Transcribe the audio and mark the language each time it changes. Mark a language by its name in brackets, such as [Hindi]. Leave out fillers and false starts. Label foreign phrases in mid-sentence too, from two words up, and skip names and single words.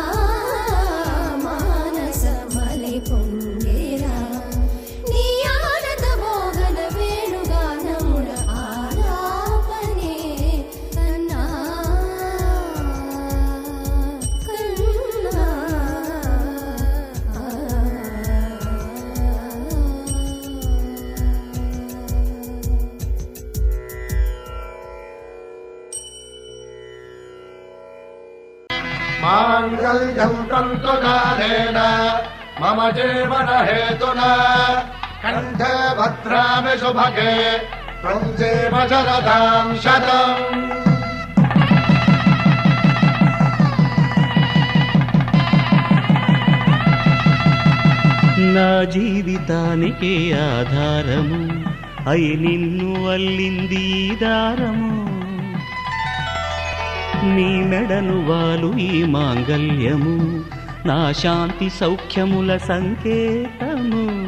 [Telugu] మానసమలై పొంగెరా నీ ఆనంద మోహన వేణుగానమున ఆలాపనే కన్నా కన్నా [Sanskrit] माङ्गल्यं तन्तुकालेन मम जीवनहेतुना कण्ठे भद्रामि सुभगे त्वं जीव शरदां शतम् [Telugu] నా జీవితానికే ఆధారము అయి నిన్ను అల్లింది ఈ దారము నీ మెడను వాలు ఈ మాంగల్యము నా శాంతి సౌఖ్యముల సంకేతము